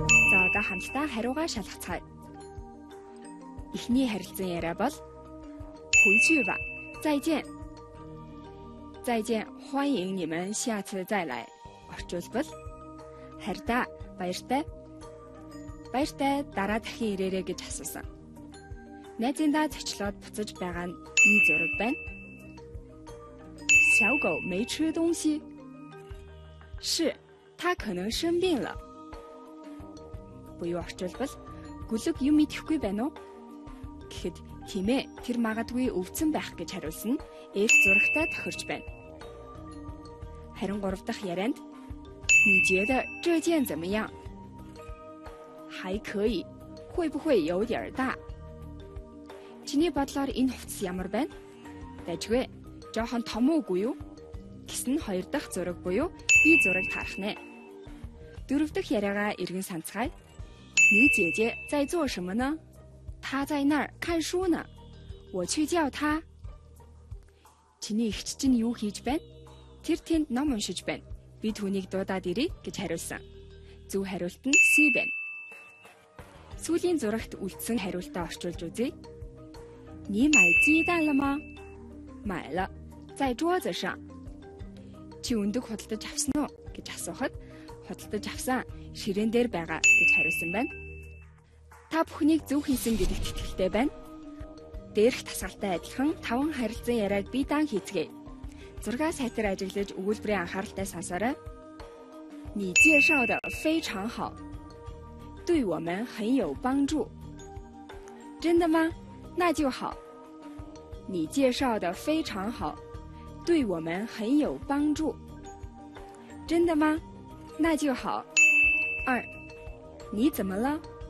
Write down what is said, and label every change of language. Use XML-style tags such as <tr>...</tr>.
<mn>За одоо хамтдаа хариугаа шалгацгаая. Эхний харилцан яриа бол</mn> <zh>回去吧，再见。再见，欢迎你们下次再来.</zh> <mn>Орчуулбал хайртай, баяртай. Баяртай, дараа дахин ирээрэй гэж асуусан. Найзындаа зочлоод буцаж байгаа нь ий зураг байна.</mn> <zh>小狗没吃东西。是，它可能生病了。</zh> <mn>Буюу орчуулбал гүлэг юм идэхгүй байна уу? Гэхэд тийм ээ, тэр магадгүй өвдсөн байх гэж хариулсан ээлж зурагтай тохирч байна. Харин 3 дахь ярианд</mn> <zh>你觉得这件怎么样？还可以，会不会有点大？</zh> <mn>Чиний бодлоор энэ хувцас ямар байна? Дайжгүй, жоохон том уугүй юу? Гэсэн 2 дахь зураг буюу би зураг таарах нэ. 4 дахь яриагаа эргэн санацгаая.</mn> <zh>你姐姐在做什么呢？她在那儿看书呢，我去叫她。</zh> <mn>Чиний эгч чинь юу хийж байна? Тэр тэнд ном уншиж байна. Би түүнийг дуудаад ирье гэж хариулсан. Зөв хариулт нь C байна. Сүүлийн зурагт үлдсэн хариултаа орчуулж үзье.</mn> <zh>你买鸡蛋了吗？买了，在桌子上。</zh> <mn>Чи өндөг худалдаж авсан уу гэж асуухад худалдаж авсан, ширээн дээр байгаа гэж хариулсан байна. Та бүхнийг зөв хийсэн гэдэгт итгэлтэй байна. Дээрх тасгалтай адилхан 5 харилцан яриаг би даан хийцгээе. Зураг сайтар ажиглаж өгүүлбэрийн анхааралтай сонсоорой.</mn> <zh>你介绍的非常好，对我们很有帮助。真的吗？那就好。你介绍的非常好，对我们很有帮助。真的吗？那就好。2，你怎么了？</zh>